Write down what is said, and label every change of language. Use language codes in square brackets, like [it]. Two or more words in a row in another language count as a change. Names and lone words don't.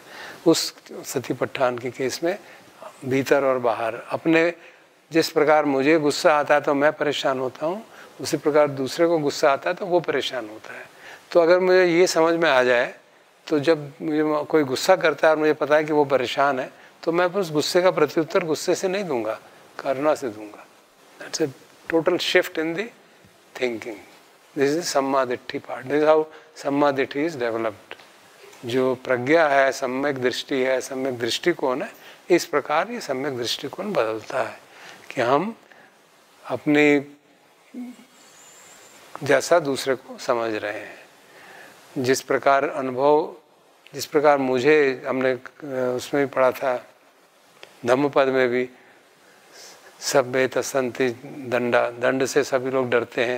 [hi] उस सतीपट्ठान के केस में भीतर और बाहर, अपने जिस प्रकार मुझे गुस्सा आता है तो मैं परेशान होता हूँ, उसी प्रकार दूसरे को गुस्सा आता है तो वो परेशान होता है। तो अगर मुझे ये समझ में आ जाए, तो जब मुझे कोई गुस्सा करता है और मुझे पता है कि वो परेशान है, तो मैं उस गुस्से का प्रत्युत्तर गुस्से से नहीं दूंगा, करुणा से दूंगा। [en] that's a total shift in the thinking. this is [pi] सम्मा दिट्ठी [en] part. this how [pi] सम्मा दिट्ठी [en] is developed. [hi] जो प्रज्ञा है, सम्यक दृष्टि है, सम्यक दृष्टिकोण है, इस प्रकार ये सम्यक दृष्टिकोण बदलता है कि हम अपने जैसा दूसरे को समझ रहे हैं। जिस प्रकार अनुभव, जिस प्रकार मुझे, हमने उसमें भी पढ़ा था धम्मपद में भी, [pi] सभ्येत संति दंडा, [hi] दंड से सभी लोग डरते हैं।